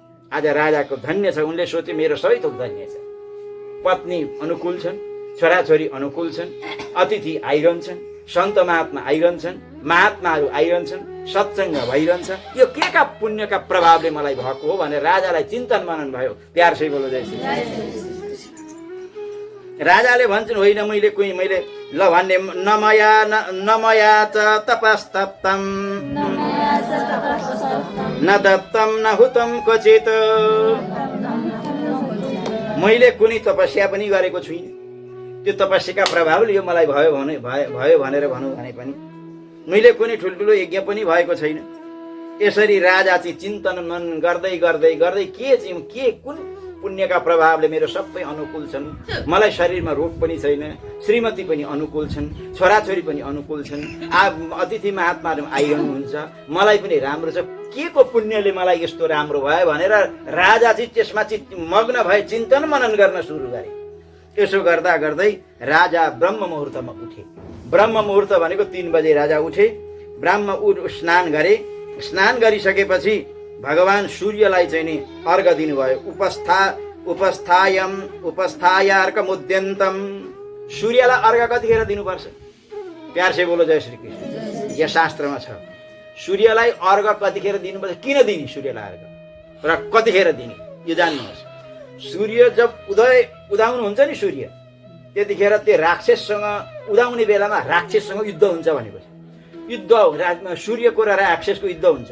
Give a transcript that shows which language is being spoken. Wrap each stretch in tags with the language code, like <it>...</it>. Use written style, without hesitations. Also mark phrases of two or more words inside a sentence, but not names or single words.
<ne>आज राजाको धन्य छ, उनले सोचे मेरो सबै थोक धन्य छ। पत्नी अनुकूल छन्, छोराछोरी अनुकूल छन्, अतिथि आइरहन्छन्, सन्त महात्मा आइरहन्छन्, महात्माहरू आइरहन्छन्, सत्सङ्ग भइरहन्छ। यो के का पुण्यका प्रभावले मलाई भएको हो भनेर राजालाई चिन्तन मनन भयो।</ne> <hi>प्यार से बोलो जय श्री।</hi> <ne>राजाले भन्छन् होइन मैले ल भन्ने</ne> <sa>नमया च तपस्तप्तम न दत्तम न हुतम क्वचित।</sa> <ne>मैले कुनै तपस्या पनि गरेको छुइनँ, त्यो तपस्याका प्रभावले यो मलाई भयो भनेर भनौँ भने पनि मैले कुनै ठुल्ठुलो यज्ञ पनि भएको छैन। यसरी राजा चाहिँ चिन्तन मन गर्दै गर्दै गर्दै के कुन पुण्यका प्रभावले मेरो सबै अनुकूल छन्, मलाई शरीरमा रोग पनि छैन, श्रीमती पनि अनुकूल छन्, छोराछोरी पनि अनुकूल छन्, अतिथि महात्माहरू आइरहनुहुन्छ, मलाई पनि राम्रो छ, के को पुण्यले मलाई यस्तो राम्रो भयो भनेर राजा चाहिँ त्यसमा चाहिँ मग्न भए चिन्तन मनन गर्न सुरु गरे। यसो गर्दा गर्दै राजा ब्रह्म मुहुर्तमा उठे। ब्रह्म मुहुर्त भनेको 3 बजे राजा उठे। स्नान गरे। स्नान गरिसकेपछि भगवान सूर्यलाई चाहिँ नि अर्घ दिनुभयो।</ne> <sa>उपस्थाय अर्घमुद्यन्तम।</sa> <ne>सूर्यलाई अर्घ कतिखेर दिनुपर्छ?</ne> <hi>प्यार से बोलो जय श्री कृष्ण।</hi> <ne>यहाँ शास्त्रमा छ सूर्यलाई अर्घ कतिखेर दिनुपर्छ, किन दिने सूर्यलाई अर्घ र कतिखेर दिने यो जान्नुहोस्। सूर्य जब उदाउनुहुन्छ नि सूर्य, त्यतिखेर त्यो राक्षससँग उदाउने बेलामा राक्षससँग युद्ध हुन्छ भनेको छ। युद्ध सूर्यको र राक्षसको युद्ध हुन्छ।</ne>